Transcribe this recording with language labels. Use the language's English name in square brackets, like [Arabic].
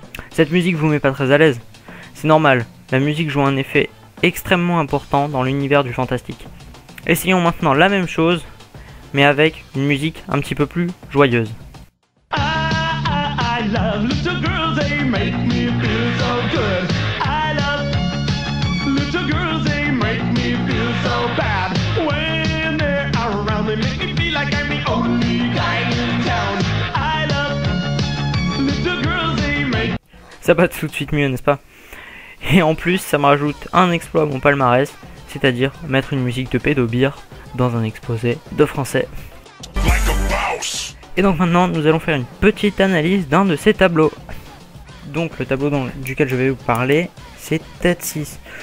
[French] Cette musique vous met pas très à l'aise. C'est normal, la musique joue un effet extrêmement important dans l'univers du fantastique. Essayons maintenant la même chose, mais avec une musique un petit peu plus joyeuse. [English] I love little girls, they make me feel so good. I love little girls, they make me feel so bad. When they're around, they make me feel like I'm the only guy in town. I love little girls, they make... [French] Ça passe tout de suite mieux, n'est-ce pas? Et en plus, ça me rajoute un exploit à mon palmarès, c'est-à-dire mettre une musique de pédobire dans un exposé de français. Et donc maintenant, nous allons faire une petite analyse d'un de ces tableaux. Donc le tableau duquel je vais vous parler, c'est Tête 6.